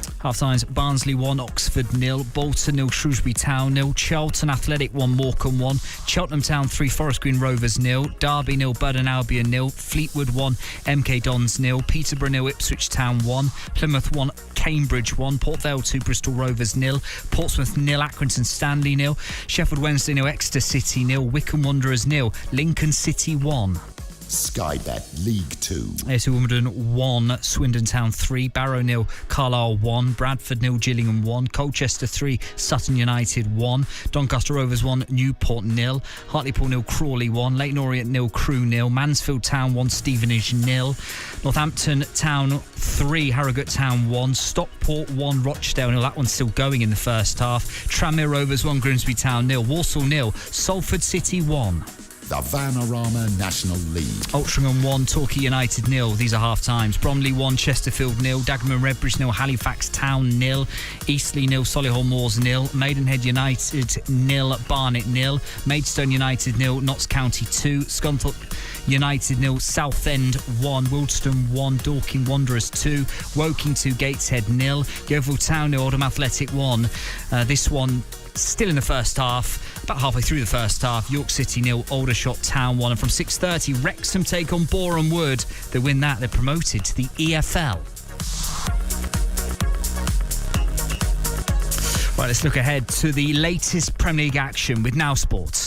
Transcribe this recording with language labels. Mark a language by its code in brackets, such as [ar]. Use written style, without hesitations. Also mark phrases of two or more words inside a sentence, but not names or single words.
[en] Half-times Barnsley 1, Oxford 0, Bolton 0, Shrewsbury Town 0, Charlton Athletic 1, Morecambe 1, Cheltenham Town 3, Forest Green Rovers 0, Derby 0, Burton Albion 0, Fleetwood 1, MK Dons 0, Peterborough 0, Ipswich Town 1, Plymouth 1, Cambridge 1, Port Vale 2, Bristol Rovers 0, Portsmouth 0, Accrington Stanley 0, Sheffield Wednesday 0, Exeter City 0, Wycombe Wanderers 0, Lincoln City 1. Sky Bet League 2. AFC Wimbledon 1, Swindon Town 3, Barrow 0, Carlisle 1, Bradford 0, Gillingham 1, Colchester 3, Sutton United 1, Doncaster Rovers 1, Newport 0, Hartlepool 0, Crawley 1, Leyton Orient 0, Crewe 0, Mansfield Town 1, Stevenage 0, Northampton Town 3, Harrogate Town 1, Stockport 1, Rochdale 0. That one's still going in the first half. Tranmere Rovers 1, Grimsby Town 0, Walsall 0, Salford City 1. The Vanarama National League. Altrincham 1, Torquay United 0. These are half-times. Bromley 1, Chesterfield 0, Dagenham Redbridge 0, Halifax Town 0, Eastleigh 0, Solihull Moors 0, Maidenhead United 0, Barnet 0, Maidstone United 0, Notts County 2, Scunthorpe United 0, Southend 1, Wildston 1, Dorking Wanderers 2, Woking 2, Gateshead 0, Yeovil Town 0, Oldham Athletic 1. This one still in the first half, about halfway through the first half. York City 0, Aldershot Town 1. And from 6:30, Wrexham take on Boreham Wood. They win that, they're promoted to the EFL. Right, let's look ahead to the latest Premier League action with Now Sports.